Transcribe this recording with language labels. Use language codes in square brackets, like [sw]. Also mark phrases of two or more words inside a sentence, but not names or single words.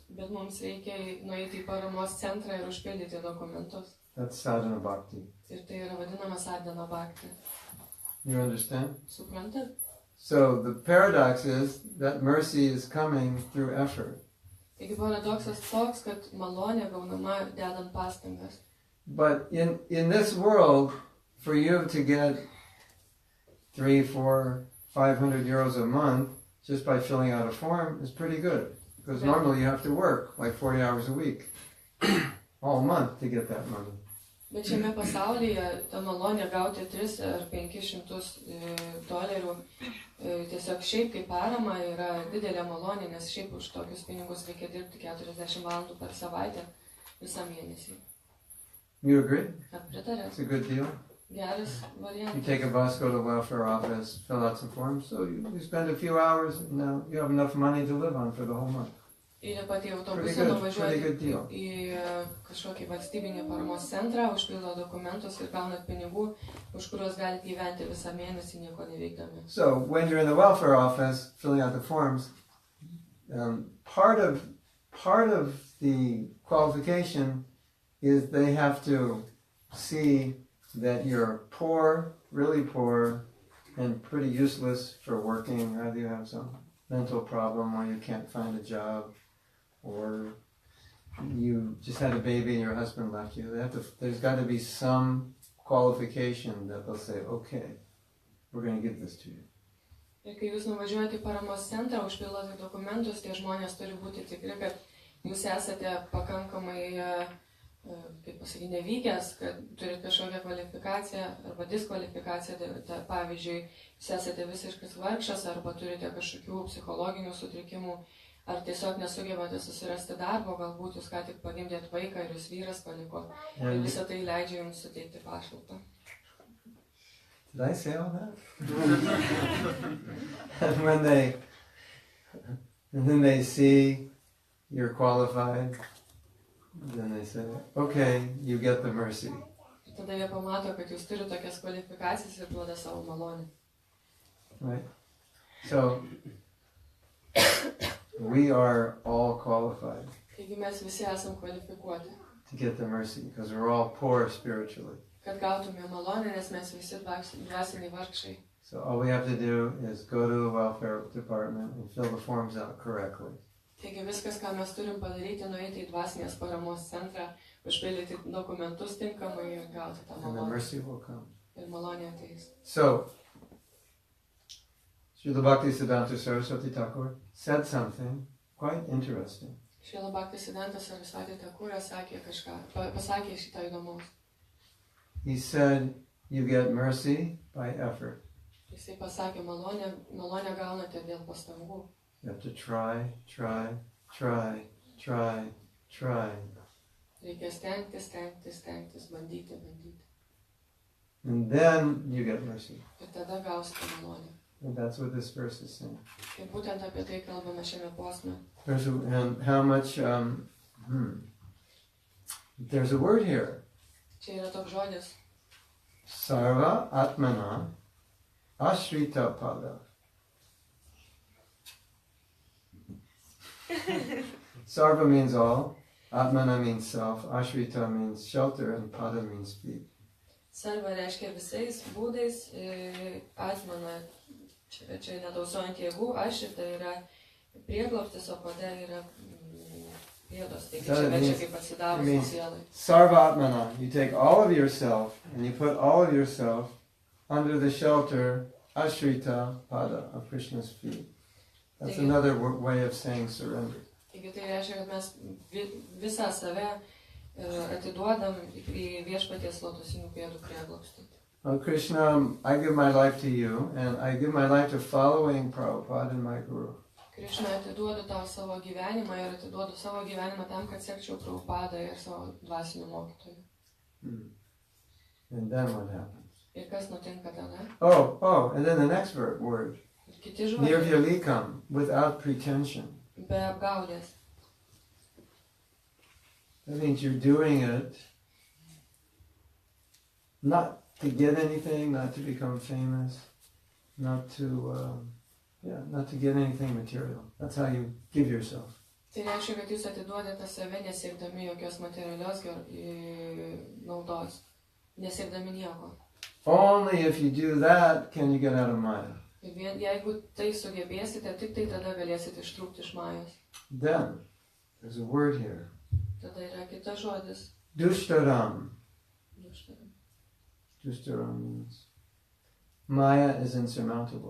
[lt] Bet mums reikia nueiti į paramos centrą ir užpildyti dokumentus. [en] That's [sa] sadhana bhakti. [lt] Ir tai yra vadinama [sa] sadhana bhakti. [en] You understand? [lt] Suprantat? [en] So the paradox is that mercy is coming through effort. [lt] Taigi paradoksas toks, kad malonė gaunama dedant pastangas. [en] But in this world, for you to get 300, 400, 500 euros a month just by filling out a form is pretty good. Because normally you have to work like 40 hours a week, all month to get that money. [lt] Bet šiame pasaulyje ta malonė gauti 3 ar 500 dolerių tiesiog šiaip kaip parama yra didelė malonė, nes šiaip už tokius pinigus reikia dirbti 40 valandų per savaitę visą mėnesį. [en] You agree? [lt] Ar pritarėt? [en] It's a good deal. [lt] Geras [en] You [lt] variantas. [en] take a bus, go to the welfare office, fill out some forms, so you spend a few hours, and now you have enough money to live on for the whole month. [lt] Įlipat į [en] Pretty [lt] autobusą, [en] good, pretty good [lt] nuvažiuoti [en] deal. [lt] į kažkokį valstybinį paramos centrą, užpildo dokumentus ir gaunat pinigų, už kuriuos galite gyventi visą mėnesį nieko neveikdami. [en] So when you're in the welfare office filling out the forms, part of the qualification is they have to see that you're poor, really poor, and pretty useless for working. Either you have some mental problem or you can't find a job, or you just had a baby and your husband left you. There's got to be some qualification that they'll say, okay, we're going to give this to you. [lt] Ir kai jūs nuvažiuojate į paramos centrą, užpildote dokumentus, tie žmonės turi būti tikri, kad jūs esate pakankamai, kaip pasakyti, nevykęs, kad turite kažkokią kvalifikaciją arba diskvalifikaciją. Pavyzdžiui, jūs esate visiškas vargšas arba turite kažkokių psichologinių sutrikimų, ar tiesiog nesugebate susirasti darbo, galbūt jūs ką tik pagimdėt vaiką ir jūs vyras paliko. Ir visą tai leidžia jums suteikti pašalpą. [en] Did I say all that? And then they see you're qualified, then they say, okay, you get the mercy. [lt] Ir tada jie pamato, kad jūs turite tokias kvalifikacijas ir duoda savo malonę. [en] Right? So, we are all qualified [lt] Taigi mes visi esam kvalifikuoti, [en] to get the mercy because we're all poor spiritually. [lt] kad gautume malonę, nes mes visi dvasiniai vargšai. [en] So all we have to do is go to the welfare department and fill the forms out correctly. [lt] Taigi viskas, ką mes turim padaryti, nueiti į dvasinės paramos centrą, užpildyti dokumentus tinkamai ir gauti tą [en] And the [lt] malonę. [en] mercy will come. [lt] Ir malonė ateis. [en] So, Srila Bhaktisiddhanta Saraswati Thakur said something quite interesting. [lt] Šrila Bhaktisiddhanta Saraswati Thakur sakė kažką, pasakė šitą įdomaus. [en] He said, you get mercy by effort. [lt] Jisai pasakė, malonę gaunate dėl pastangų. [en] You have to try. [lt] Reikia stengtis, bandyti. [en] And then you get mercy. [lt] Ir tada gausite malonę. [en] And that's what this verse is saying. [lt] Ir būtent apie tai kalbame šiame posme. [en] And how much, there's a word here. [lt] Čia yra toks žodis. [sa] Sarva Atmana Ashrita Pada. [en] Sarva means all, Atmana means self, Ashrita means shelter, and Pada means feet. [lt] Sarva reiškia visais būdais, atmana, čia netausojant jėgų, ašrita yra prieglobstis, o pada yra pėdos, taigi čia verčia kaip atsidavusi sielai. [sa] Sarva Atmana, [en] you take all of yourself and you put all of yourself under the shelter, [sa] Ashrita Pada, [en] of Krishna's feet. That's another way of saying surrender. [lt] Taigi tai reiškia, kad mes visą save atiduodam į viešpaties lotosinių pėdų prieglobstį. [en] Oh Krishna, I give my life to you, and I give my life to following Prabhupada and my Guru. [lt] Krishna, atiduodu tau savo gyvenimą ir atiduodu savo gyvenimą tam, kad sekčiau Prabhupadą ir savo dvasinių mokytojų. [en] And then what happens? [lt] Ir kas nutinka tada? [en] Oh, and then the next word. [lt] Ir kiti žodžiai. [en] Nirvyalikam, without pretension. [lt] Be apgaulės. [en] That means you're doing it not to get anything, not to become famous, not to get anything material. That's how you give yourself. [lt] Tai reiškia, kad jūs atiduodate save nesiekdami jokios materialios naudos, nesiekdami nieko. [en] Only if you do that can you get out of Maya. [lt] Ir jeigu tai sugebėsite, tik tai tada galėsite ištrūkti iš Majos. [en] Then, there's a word here. [lt] Tada yra kitas žodis. [en] Dushtaram. Dushtaram means Maya is insurmountable.